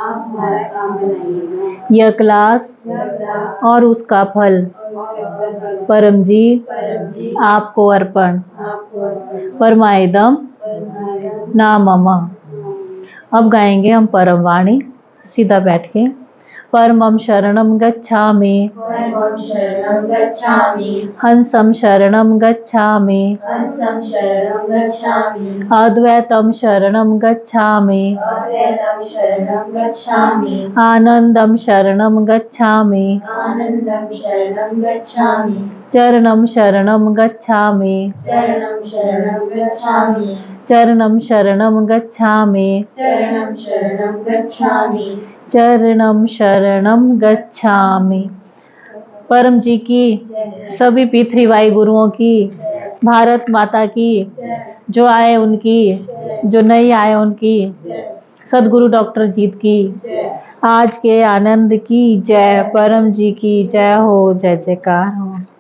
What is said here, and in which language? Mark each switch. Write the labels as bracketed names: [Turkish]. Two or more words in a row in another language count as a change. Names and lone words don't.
[Hindi] यह क्लास और उसका फल परम जी आपको अर्पण। [Sanskrit] परमाइदम ना मम। [Hindi] अब गाएंगे हम परम वाणी, सीधा बैठ के। [Pali] परमं शरणं गच्छामि, परमं शरणं गच्छामि, हंसं शरणं गच्छामि, हंसं शरणं गच्छामि, अद्वैतं शरणं गच्छामि, अद्वैतं शरणं गच्छामि, आनन्दं शरणं गच्छामि, आनन्दं शरणं गच्छामि, चरणं शरणं गच्छामि, चरणं शरणं गच्छामि, चरणं शरणं गच्छामि, चरणं शरणं गच्छामि, चरणं शरणं गच्छामि। [Hindi] परम जी की, सभी P3Y गुरुओं की, भारत माता की, जो आए उनकी, जो नहीं आए उनकी, सदगुरु डॉक्टर जीत की, आज के आनंद की जय, परम जी की जय हो, जय जयकार हो।